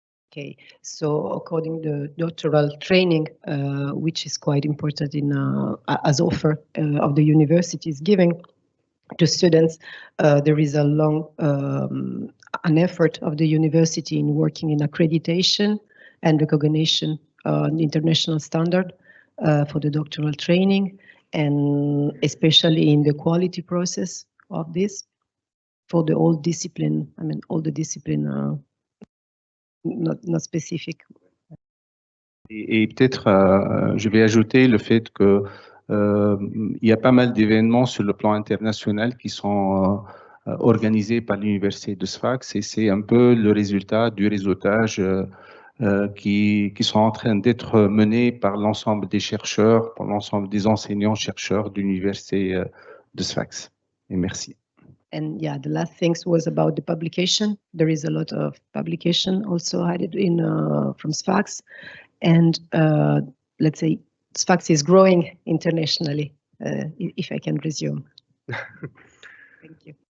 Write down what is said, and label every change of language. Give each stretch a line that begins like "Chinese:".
English: Okay, so according to the doctoral training, which is quite important in as offer of the university is giving to students, there is a long an effort of the university in working in accreditation and recognition, international standard for the doctoral training, and especially in the quality process of this for the whole discipline. I mean, all the discipline. Not specific.
French: Et peut-être, je vais ajouter le fait que il y a pas mal d'événements sur le plan international qui sont organisés par l'université de Sfax, et c'est un peu le résultat du réseautage qui sont en train d'être menés par l'ensemble des chercheurs, par l'ensemble des enseignants-chercheurs de l'université de Sfax. Et merci.
English: And yeah, the last things was about the publication. There is a lot of publication also added in from Sfax, and let's say Sfax is growing internationally. If I can resume. Thank you.